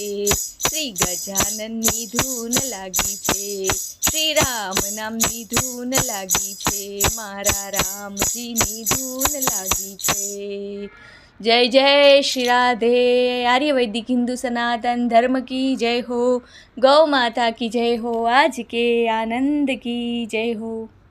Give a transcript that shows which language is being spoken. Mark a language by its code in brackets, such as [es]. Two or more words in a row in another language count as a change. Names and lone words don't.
[gu] શ્રી ગજાનનની ધૂન લાગી છે. શ્રી રામ નામની ધૂન લાગી છે. મારા રામજીની ધૂન લાગી છે. જય જય શ્રી રાધે. આર્ય વૈદિક હિન્દુ સનાતન ધર્મ [hi] की जय हो. गौ माता की जय हो. आज के आनंद की जय हो.